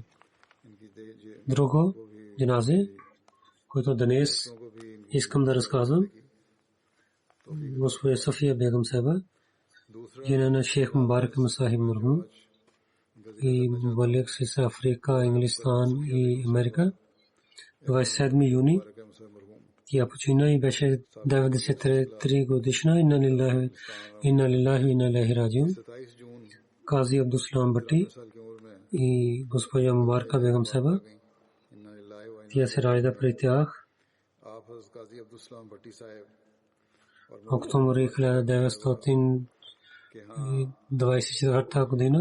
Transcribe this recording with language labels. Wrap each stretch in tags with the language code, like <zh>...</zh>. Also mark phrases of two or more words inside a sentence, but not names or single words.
<bg>Друго джаназе, което днес искам да разказвам, госпожа София Бегам Сайба, жена на шейх Мубарак Масахиб Мурхум и Балик с Африка, Инглистан и Америка. 27 юни Тя почина и беше 93 годишна.</bg> <ar>إنا لله إنا إليه راجعون.</ar> <bg>Кази Абдуслам Бати и госпожа Мубарка Бегам Саба. Тя се ражда при тях октомври 1924 година.</bg>